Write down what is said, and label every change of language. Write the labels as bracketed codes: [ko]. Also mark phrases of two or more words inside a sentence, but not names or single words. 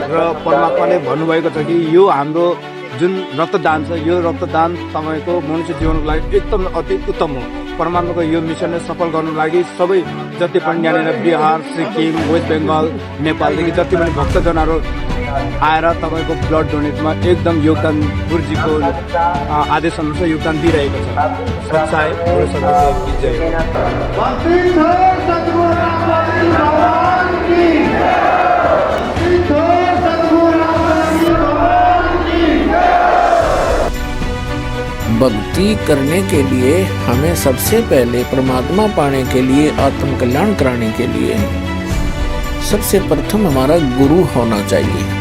[ne] र परमात्माले भन्नुभएको छ कि यो हाम्रो जुन रक्तदान छ, यो रक्तदान तपाईँको मनुष्य जीवनको लागि एकदम अति उत्तम हो। परमात्माको यो मिसनलाई सफल गर्नु लागि सबै जति पनि यहाँनिर बिहार, सिक्किम, वेस्ट बेङ्गल, नेपालदेखि जति पनि भक्तजनहरू आएर तपाईँको [en] blood donateमा [ne] एकदम योगदान, गुरुजीको आदेश अनुसार योगदान दिइरहेको छ। [hi] सच्चाइ भक्ति करने के लिए हमें सबसे पहले परमात्मा पाने के लिए, आत्म कल्याण कराने के लिए सबसे प्रथम हमारा गुरु होना चाहिए।